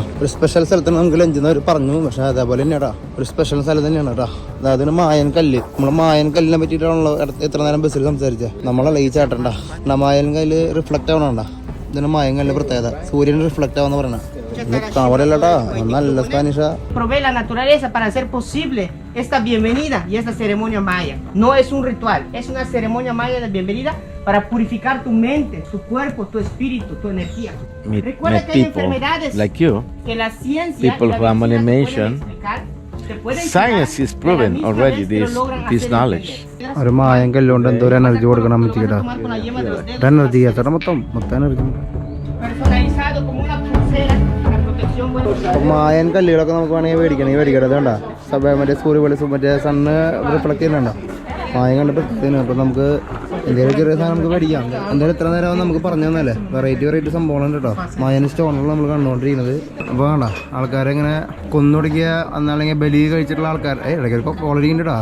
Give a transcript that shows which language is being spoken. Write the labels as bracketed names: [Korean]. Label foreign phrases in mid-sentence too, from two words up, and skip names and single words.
[Malayalam] ഒരു സ്പെഷ്യൽ സ്ഥലത്താണ് നമുക്ക് ലഞ്ച് എന്ന് പറഞ്ഞു, പക്ഷേ അതേപോലെ തന്നെയാടാ, ഒരു സ്പെഷ്യൽ സ്ഥലം തന്നെയാണ് കേട്ടോ. അതായത് മായൻ കല്ല്. നമ്മൾ മായൻ കല്ലിനെ പറ്റിയിട്ടാണല്ലോ എത്ര നേരം ബസ്സിൽ സംസാരിച്ചത്. നമ്മളല്ല ഈ ചേട്ടണ്ട മായൻ കല്ല് റിഫ്ലക്റ്റ് ആവണണ്ട. ഇതിന് മായൻ കല്ല് പ്രത്യേകത സൂര്യൻ റിഫ്ലക്റ്റ് ആവുന്ന പറയണ. നല്ല സ്പാനിഷാ. [Spanish] Provee la naturaleza para hacer posible esta bienvenida y esta ceremonia maya. No es un ritual, es una ceremonia maya de bienvenida para purificar tu mente, tu cuerpo, tu espíritu, tu energía. Recuerda que hay [English] people [Spanish] enfermedades [English] like you, [Spanish] que la ciencia [English] people [Spanish] y la [English] who have [Spanish] medicina te [English] animation, [Spanish] pueden explicar, te pueden [English] science [Spanish] curar, [English] is [Spanish] y a la [English] proven [Spanish] misma [English] already [Spanish] vez te lo [English] this [Spanish] logran [English] this [Spanish] hacer [English] knowledge. [Spanish] entender. [Malayalam] ഒരു മായം കല്ലുകൊണ്ട് എന്തോ ഒരു എനർജി കൊടുക്കണം അമ്മച്ചിക്കട്ടാ. [Spanish] Tomar con la yema de los dedos. [Malayalam] എനർജി ചേട്ടാ മൊത്തം എനർജി. [Spanish] Personalizado como una pulsera, la protección buena. [Malayalam] മായൻ കല്ലുകളൊക്കെ നമുക്ക് വേണമെങ്കിൽ മേടിക്കട്ടെ അതുകൊണ്ടാ മറ്റേ സൂര്യ വെളിച്ചം മറ്റേ [English] sun reflect [Malayalam] ചെയ്യുന്നുണ്ടോ മായം കണ്ടിട്ട്. അപ്പോൾ നമുക്ക് എന്തെങ്കിലും ചെറിയ സാധനം നമുക്ക് മേടിക്കാം. എന്തായാലും ഇത്ര നേരം നമുക്ക് പറഞ്ഞു തന്നല്ലേ, വെറൈറ്റി സംഭവങ്ങളുണ്ട് കേട്ടോ. മായന് സ്റ്റോണുകൾ നമ്മൾ കണ്ടുകൊണ്ടിരിക്കുന്നത്. അപ്പോൾ വേണ്ട ആൾക്കാരെ ഇങ്ങനെ കൊന്നൊടുക്കിയ എന്നല്ലെങ്കിൽ ബലി കഴിച്ചിട്ടുള്ള ആൾക്കാർ ഇടയ്ക്കൊക്കെ കോളടിക്കുന്നുണ്ട് കേട്ടോ.